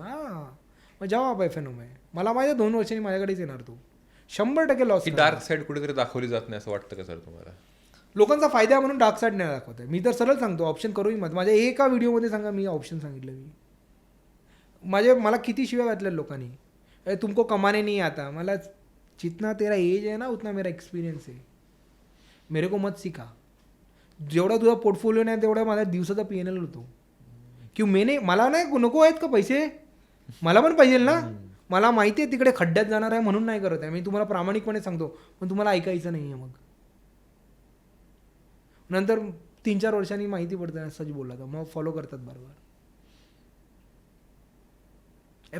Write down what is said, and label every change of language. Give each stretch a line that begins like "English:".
Marathi: हां मग जवाब आहे FNO आहे. मला माझ्या 2 वर्षांनी माझ्याकडेच येणार तो 100% लॉस. डार्क साईड कुठेतरी दाखवली जात नाही असं वाटतं का सर तुम्हाला? लोकांचा फायदा आहे म्हणून डार्क साईड नाही दाखवत आहे. मी तर सरळ सांगतो ऑप्शन करूही मत. माझ्या एका व्हिडिओमध्ये सांगा मी ऑप्शन सांगितलं. मला किती शिव्या घातल्या लोकांनी,
Hindi: तुमको कमाने नहीं आता. मला जितना तेरा एज है ना उतना मेरा एक्सपिरियन्स है, मेरे को मत सिखा.
Marathi: जेवढा तुझा पोर्टफोलिओ नाही तेवढा माझा दिवसाचा PNL होतो. की मला नाही नको आहेत का पैसे, मला पण पाहिजे ना. मला माहिती आहे तिकडे खड्ड्यात जाणार आहे म्हणून नाही करत आहे. मी तुम्हाला प्रामाणिकपणे सांगतो, पण तुम्हाला ऐकायचं नाही आहे. मग नंतर 3-4 वर्षांनी माहिती पडतं सच बोलला तर मग फॉलो करतात बरोबर.